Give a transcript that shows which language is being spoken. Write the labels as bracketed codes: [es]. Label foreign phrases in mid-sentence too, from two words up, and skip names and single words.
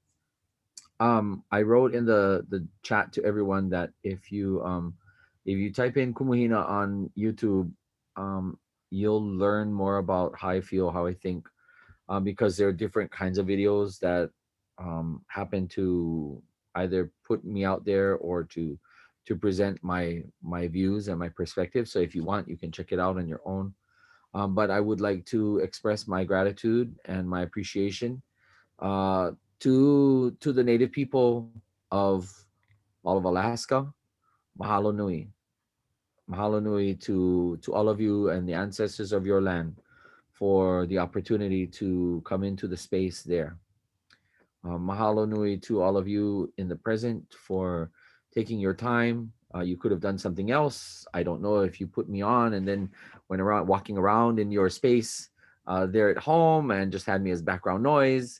[en] I wrote in the chat to everyone that if you type in Kumu Hina on YouTube, you'll learn more about how I feel, how I think, because there are different kinds of videos that happen to either put me out there or to present my views and my perspective. So if you want, you can check it out on your own. But I would like to express my gratitude and my appreciation to the native people of all of Alaska. [haw] Mahalo nui. Mahalo nui [en] to all of you and the ancestors of your land for the opportunity to come into the space there. [haw] Mahalo nui [en] to all of you in the present for taking your time. You could have done something else. I don't know if you put me on and then went around walking around in your space there at home and just had me as background noise.